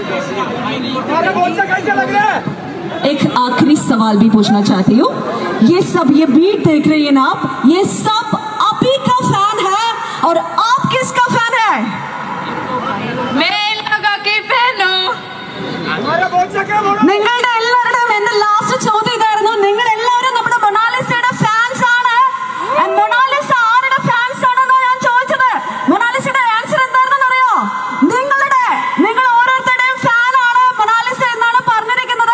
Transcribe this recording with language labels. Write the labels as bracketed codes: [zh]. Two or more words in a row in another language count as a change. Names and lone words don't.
[hi] एक आखिरी सवाल भी पूछना चाहती हूँ. ये सब ये बीट देख रही है ना आप, ये सब आप ही का फैन है और आप किसका फैन है? मैं इन लोगों की फैन हूँ. [ml] നിങ്ങളുടെ എല്ലാവരുടെയും എന്റെ ലാസ്റ്റ് ചോദ്യം ഇതായിരുന്നു. നിങ്ങൾ എല്ലാവരും നമ്മുടെ മൊണാലിസയുടെ ഫാൻസ് ആണ്. മൊണാലിസ ആരുടെ ഫാൻസ് ആണെന്നാ ഞാൻ ചോദിച്ചത്. മൊണാലിസയുടെ ആൻസർ എന്താണെന്ന് അറിയോ? നിങ്ങൾ ഓരോരുത്തരുടെയും ഫാൻ ആണ് മൊണാലിസ എന്നാണ് പറഞ്ഞിരിക്കുന്നത്.